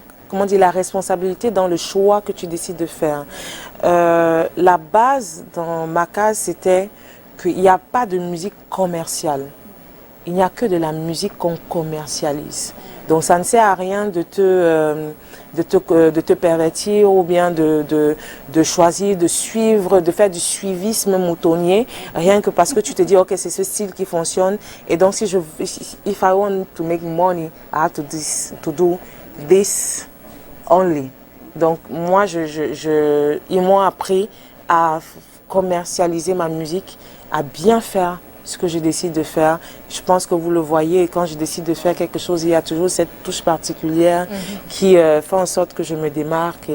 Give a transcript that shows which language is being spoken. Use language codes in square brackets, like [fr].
[fr] Comment dire, la responsabilité dans le choix que tu décides de faire. La base dans Makaz, c'était qu'il n'y a pas de musique commerciale. Il n'y a que de la musique qu'on commercialise. Donc ça ne sert à rien de te pervertir ou bien de choisir, de suivre, de faire du suivisme moutonnier, rien que parce que tu te dis, ok, c'est ce style qui fonctionne. Et donc, [en] if I want to make money, I have to do this only. [fr] Donc, moi, ils m'ont appris à commercialiser ma musique, à bien faire ce que je décide de faire. Je pense que vous le voyez, quand je décide de faire quelque chose, il y a toujours cette touche particulière qui fait en sorte que je me démarque.